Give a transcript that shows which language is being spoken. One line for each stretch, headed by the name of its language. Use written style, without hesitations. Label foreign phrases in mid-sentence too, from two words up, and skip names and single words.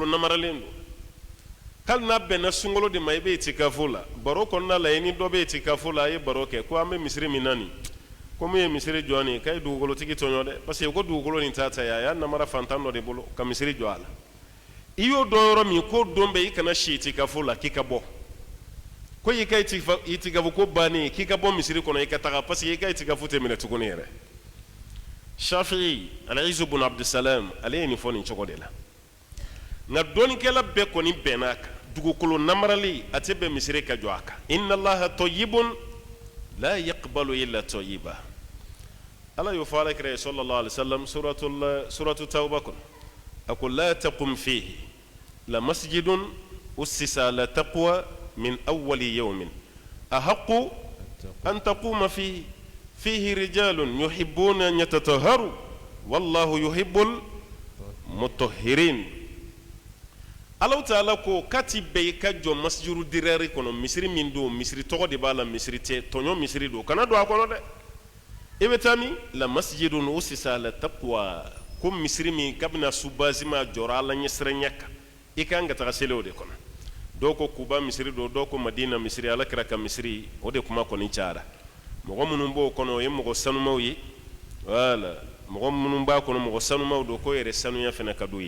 Bambara: namaralen don hali n'a bɛnna sunkalo de ma i bɛ itikafo la baro kɔnɔna la i ni dɔ bɛ itikafo la a ye baro kɛ ko an bɛ misiri min na nin ko min ye misiri jɔ nin k'a ye dugukolotigi tɔɲɔ dɛ
French: parce que
Bambara: ko dugukolo nin t'a ta ye a y'a namara fantan dɔ de bolo ka misiri jɔ a la i y'o dɔn yɔrɔ min ko don bɛ i kana si itikafo la k'i ka bɔ ko i ka itikafo ko bannen k'i ka bɔ misiri kɔnɔ i ka taga
French: parce que
Bambara: i ka itikafo tɛ minɛ tuguni yɛrɛ Shafi'i Al-Izz ibn Abdussalam ale ye nin fɔ nin cogo de la nka dɔnnikɛla bɛɛ kɔni bɛnn'a kan dugukolo namarali a tɛ bɛn misiri ka jɔ a kan
Arabic: إن الله طيب لا يقبل إلا طيبا
Bambara: ala y'o fɔ alakira ye
Arabic: صلى الله عليه وسلم سورة التوبة
Bambara: kɔnɔ a ko
Arabic: لا تقم فيه لمسجد أسس على التقوى من أول يوم أحق أن تقوم فيه رجال يحبون أن يتطهروا والله يحب المطهرين
Bambara: Allah Ta'ala ko kati bɛɛ ka jɔ masjidu dirɛri kɔnɔ misiri min don misiri tɔgɔ de b'a la misiri tɛ tɔɲɔ misiri don kana don a kɔnɔ dɛ i bɛ taa min la
Arabic: مسجد أسس على التقوى
Bambara: ko misiri min kabina subasima jɔra ala ɲɛsiranya kan i kan ka taga seli o de kɔnɔ dɔw ko Kuba misiri don dɔw ko Madina misiri ala kira ka misiri o de kuma kɔni cayara mɔgɔ minnu b'o kɔnɔ o ye mɔgɔ sanumaw ye wala mɔgɔ minnu b'a kɔnɔ mɔgɔ sanumaw don ko yɛrɛ sanuya fana ka d'u ye